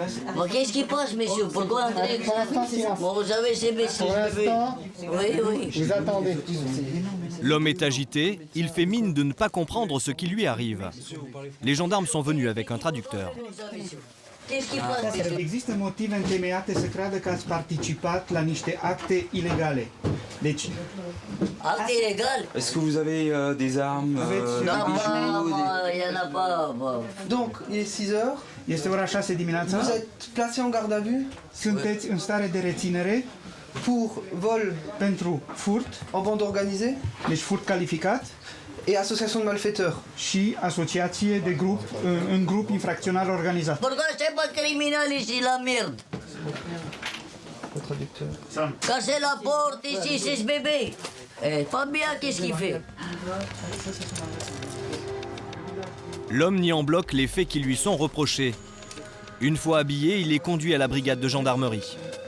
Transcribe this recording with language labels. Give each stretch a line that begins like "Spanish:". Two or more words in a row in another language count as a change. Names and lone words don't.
French: Mais qu'est-ce qui passe, messieurs? Pourquoi André? Bon, vous savez, c'est messieurs. Pour l'instant, oui. Vous attendez. L'homme est agité, il fait mine de ne pas comprendre ce qui lui arrive. Les gendarmes sont venus avec un traducteur. Qu'est-ce qui passe?
Romanian: Există motive întemeiate să creadă că ați participat la niște acte ilegale. Deci,
French: acte illégal? Est-ce que vous avez des armes, il n'y en a pas. Donc, il est 6 heures.
Romanian: Este ora 6 dimineața.
French: Vous êtes placé en garde à vue.
Romanian: Sunteți în stare de reținere
French: pour vol
Romanian: pentru furt,
French: en bande organisée,
Romanian: deci furt calificat,
French: et association de malfaiteurs.
Romanian: Și asociație de grup, un grup infracțional organizat.
French: Pourquoi c'est pas criminel ici, la merde? Cassez la porte ici, c'est ce bébé. Pas bien, qu'est-ce qu'il fait? L'homme nie en bloc les faits qui lui sont reprochés. Une fois habillé, il est conduit à la brigade de gendarmerie.